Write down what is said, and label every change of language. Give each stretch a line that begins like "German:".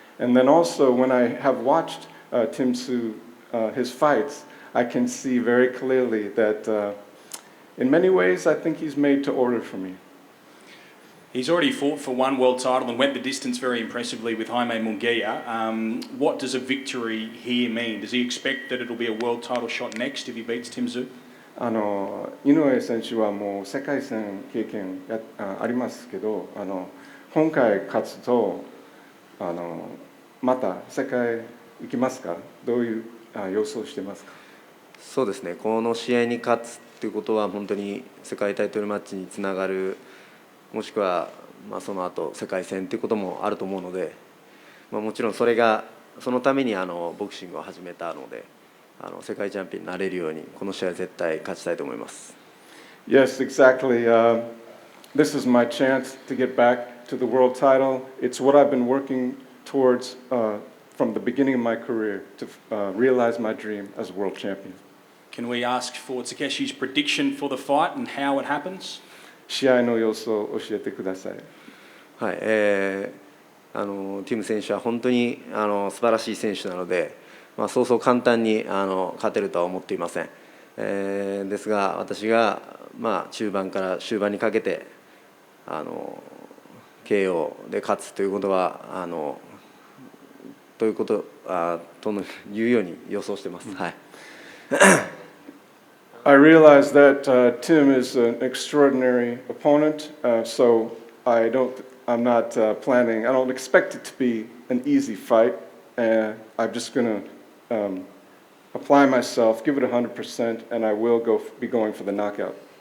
English: And then also when I have watched Tim Tszyu, his fights, I can see very clearly that in many ways I think he's made to order for me. He's already fought for one world title and went the distance very impressively with Jaime Munguia. What does a victory here mean? Does he expect that it'll be a world title shot next if he beats Tim Tszyu?
Japanese: 井上選手はもう世界戦経験ありますけど、今回勝つとまた世界行きますか？どういう予想してますか？そうですね、この試合に勝つということは本当に世界タイトルマッチにつながる、もしくはその後世界戦ということもあると思うので、もちろんそのためにボクシングを始めたので、世界チャンピオンになれるようにこの試合は絶対勝ちたいと思います。
English: Yes, exactly. This is my chance to get back to the world title. It's what I've been working towards from the beginning of my career to realize my dream as a world champion. Can we ask for Takeshi's prediction for the fight and how it happens?
Japanese: 試合の様子を教えてください。はい、ティム選手は本当に素晴らしい選手なので、そうそう簡単に勝てるとは思っていません。ですが私が中盤から終盤にかけて KO で勝つということはということというように予想してます。はい。
English: I realize that Tim is an extraordinary opponent, so I don't I'm not planning. I don't expect it to be an easy fight. I'm just going to apply myself, give it 100%, and I will be going for the knockout.